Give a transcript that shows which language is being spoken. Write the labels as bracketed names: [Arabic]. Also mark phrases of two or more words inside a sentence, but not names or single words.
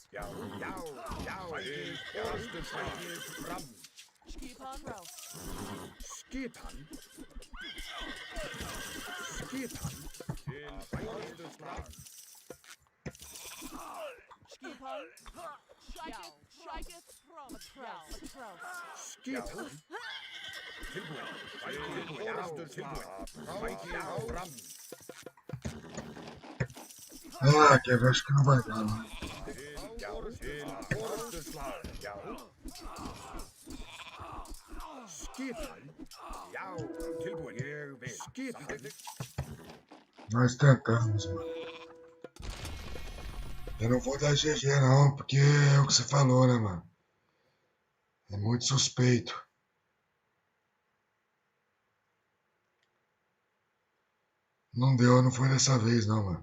[Icelandic] Já. Orustuslag. Fram. Skipan. Kraus. Skipan. Til Skipan. Shike it from a trouse. Skipan. Tilbúin. Tilbúin. Fram. [Portuguese] Ah, Kevin, acho que não vai dar, não. [Icelandic] Orðuslag. Já. Skipan. Já. Tilbúin. Ég vil. Skipan. [Portuguese] Nós tentamos, mano. Eu não vou dar GG, não, porque é o que você falou, né, mano? É muito suspeito. Não deu, não foi dessa vez, não, mano.